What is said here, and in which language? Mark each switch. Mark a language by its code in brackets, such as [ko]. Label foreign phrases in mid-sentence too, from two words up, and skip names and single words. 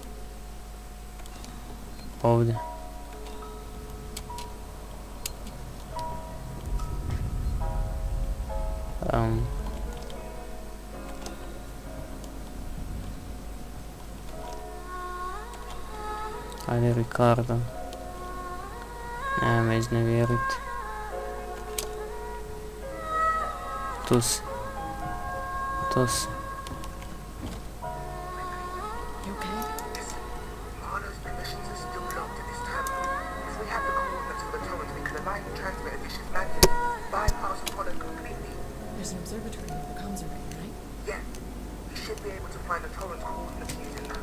[hr] Ovdje. Ajde Ricardo. Nema me iznevjeriti. Tu si. Tu si. [en] You okay? Mana's permissions are still locked in this terminal. If we have the coordinates for the torrents, we can align the transmitter dishes manually, bypass product completely. There's an observatory with the comms array, right? Yeah, we should be able to find the torrent coordinates using that.